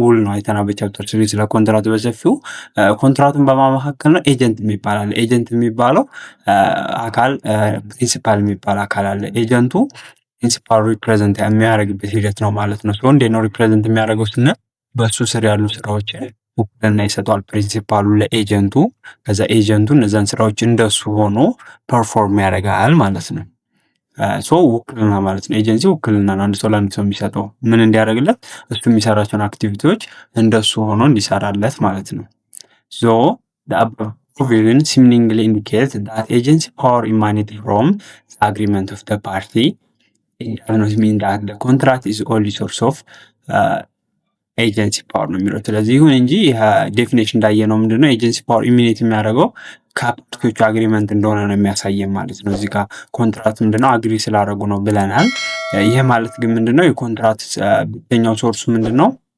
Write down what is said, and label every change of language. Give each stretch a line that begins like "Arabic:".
Amharic: ውል ነው። አይተና በቻፕተር 3 ስለ ኮንትራት በሰፊው ኮንትራቱን በማመካከል ነው ኤጀንት የሚባል አለ። ኤጀንት የሚባለው አካል ፕሪንሲፓል የሚባል አካል አለ። ኤጀንቱ ፕሪንሲፓል ሪፕሬዘንት የሚያደርግበት ሂደት ነው ማለት ነው። እንዴት ነው ሪፕሬዘንት የሚያደርገው ስንል በእሱ ስር ያሉ ስራዎች ውክልና ይሰጠዋል ፕሪንሲፓሉ ለኤጀንቱ። ከዛ ኤጀንቱ እነዛን ስራዎች እንደሱ ሆኖ ፐርፎርም ያደርጋል ማለት ነው። ውክልና ማለት ነው። ኤጀንሲ ውክልና ነው። አንድ ሰው ለአንድ ሰው የሚሰጠው ምን እንዲያደርግለት? እሱ የሚሰራቸውን አክቲቪቲዎች እንደሱ ሆኖ እንዲሰራለት ማለት ነው።
English: the above provision seemingly indicates that agency power emanates from the agreement of the party. It does not mean that the contract is only source of
Amharic: ኤጀንሲ ፓወር ነው የሚለው። ስለዚህ ይሁን እንጂ ዴፊኔሽን እንዳየነው ምንድነው ኤጀንሲ ፓወር ኢሚኔት የሚያደርገው ከፓርቲዎቹ አግሪመንት እንደሆነ ነው የሚያሳየን ማለት ነው። እዚህ ጋር ኮንትራት ምንድነው አግሪ ስላደረጉ ነው ብለናል። ይሄ ማለት ግን ምንድነው የኮንትራት ብቸኛው ሶርሱ ምንድነው?